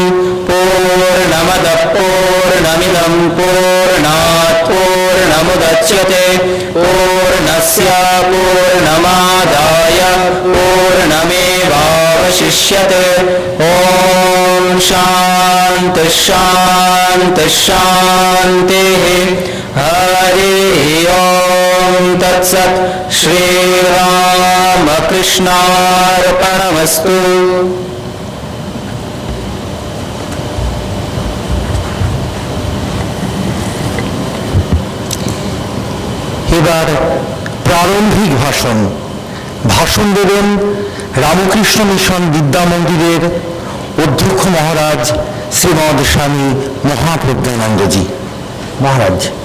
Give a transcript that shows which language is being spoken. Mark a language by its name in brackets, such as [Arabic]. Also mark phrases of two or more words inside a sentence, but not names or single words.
[Sanskrit] पूर्णमदः पूर्णमिदं पूर्णात् पूर्णमुदच्यते पूर्णस्य पूर्णमादाय पूर्णमेवावशिष्यते। ॐ शान्ति शान्ति शान्तिः। हरिः ओम् तत्सत्। श्रीरामकृष्णार्पणमस्तु। [Bangla] এবার প্রারম্ভিক ভাষণ ভাষণ দেবেন রামকৃষ্ণ মিশন বিদ্যা মন্দিরের অধ্যক্ষ মহারাজ শ্রীমদ স্বামী মহাপ্রজ্ঞানন্দজি মহারাজ।